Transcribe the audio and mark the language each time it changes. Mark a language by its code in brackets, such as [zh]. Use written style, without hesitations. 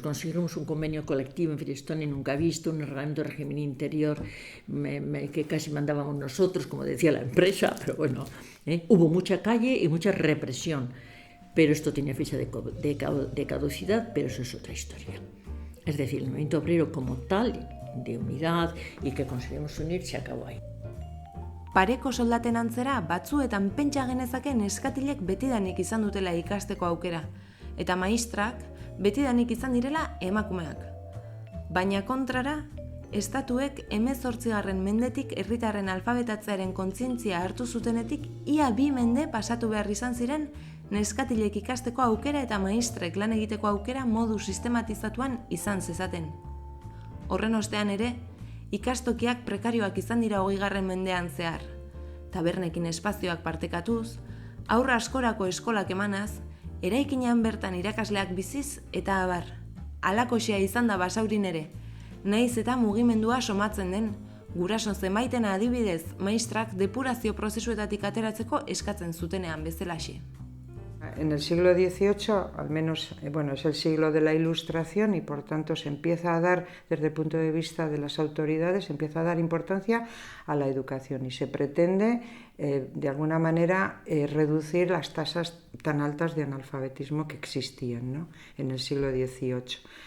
[es] Conseguimos un convenio colectivo en Firestone nunca visto, un reglamento de régimen interior que casi mandábamos nosotros, como decía la empresa, pero bueno, hubo mucha calle y mucha represión. Pero esto tiene fecha de caducidad, pero eso es otra historia. Es decir, el movimiento obrero como tal, de unidad y que conseguimos unir, se acabó ahí. [eu] Pareko soldaten antzera, batzuetan pentsa genezake neskatilek betidanik izan dutela ikasteko aukera, eta maistrak betidanik izan direla emakumeak. Baina kontrara, estatuek 18. mendetik herritarren alfabetatzearen kontzientzia hartu zutenetik, ia 2 mende pasatu behar izan ziren neskatilek ikasteko aukera eta maistrek lan egiteko aukera modu sistematizatuan izan zezaten. Horren ostean ere, ikastokiak prekarioak izan dira 20. mendean zehar. Tabernekin espazioak partekatuz, aurra askorako eskolak emanaz, eraikinean bertan irakasleak biziz eta abar. Halakoxea izan da Basaurin ere, nahiz eta mugimendua somatzen den, guraso zenbaitena adibidez, maistrak depurazio prozesuetatik ateratzeko eskatzen zutenean bezalaxe. [es] En el siglo XVIII, al menos, es el siglo de la Ilustración y por tanto se empieza a dar, desde el punto de vista de las autoridades, se empieza a dar importancia a la educación y se pretende, de alguna manera, reducir las tasas tan altas de analfabetismo que existían, ¿no?, en el siglo XVIII.